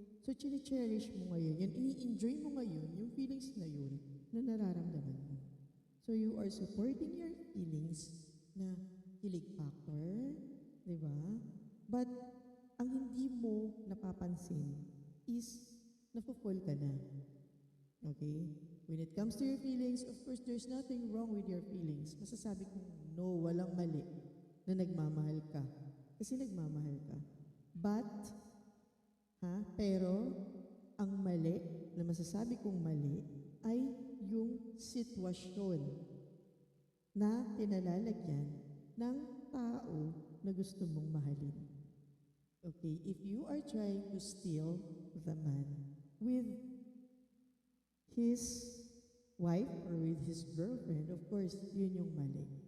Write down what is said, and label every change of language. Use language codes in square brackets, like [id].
[tl] So, cherish mo ngayon. Yan, ini-enjoy mo ngayon yung feelings na yun na nararamdaman mo. [en] So, you are supporting your feelings [tl] na kilig factor, di ba? But, ang hindi mo napapansin is nafo-fall ka na. [en] Okay? When it comes to your feelings, of course, there's nothing wrong with your feelings. [tl] Masasabi ko, no, walang mali na nagmamahal ka. Kasi nagmamahal ka. But, pero, ang mali, na masasabi kong mali, ay yung sitwasyon na pinalalagyan ng tao na gusto mong mahalin. [en] Okay, if you are trying to steal the man with his wife or with his girlfriend, of course, [tl] yun yung mali.